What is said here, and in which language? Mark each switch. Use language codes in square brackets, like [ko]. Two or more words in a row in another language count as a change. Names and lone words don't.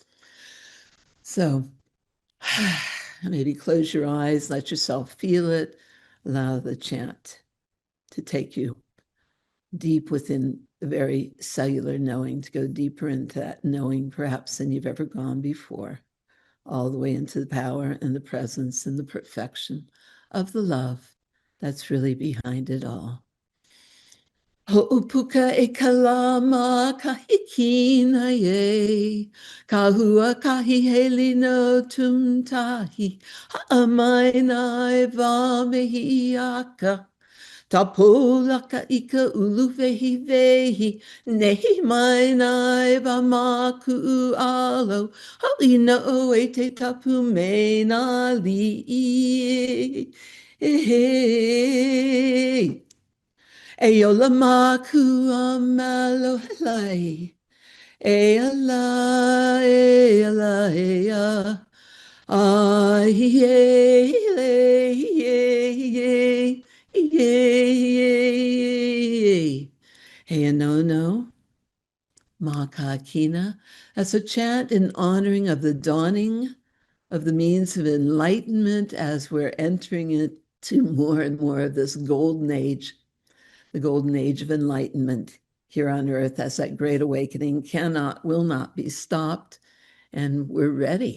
[en] So maybe close your eyes, let yourself feel it, allow the chant to take you deep within the very cellular knowing, to go deeper into that knowing perhaps than you've ever gone before, all the way into the power and the presence and the perfection of the love that's really behind it all. [haw] Ho'upuka e kalama kahikina ye, kahua kahiheli no tumtahi, ha'amaina e va mehiaka, Tapolaka ika uluvehi vehi, nehi mai nai vamaku alo, halina oete tapu me na li. Eola maku amalo helai. Eala, eala, ea. Ay, yay, yay, yay, yay, yay. Hey, no, Makakina. [en] That's a chant in honoring of the dawning of the means of enlightenment as we're entering into more and more of this golden age, the golden age of enlightenment here on earth, as that great awakening will not be stopped, and we're ready.